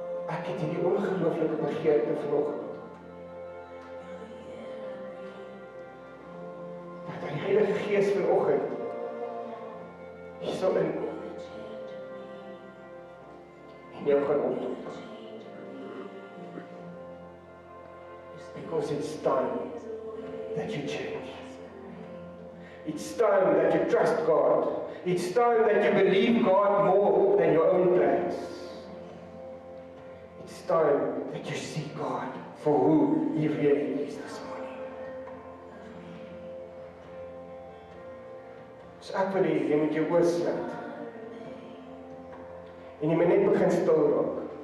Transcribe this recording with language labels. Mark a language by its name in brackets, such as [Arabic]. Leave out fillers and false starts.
[Afrikaans] Ek het hierdie ongelooflike begeerte vanoggend, dat die Heilige Gees vanoggend hier sal inkom en jou gaan opdoen. [English] Because it's time that you change. It's time that you trust God. It's time that you believe God more than your own plans. It's time that you see God for who He really is this morning. [Afrikaans] So ek wil hê, jy moet jou oë sluit. En jy moet net begin stil raak.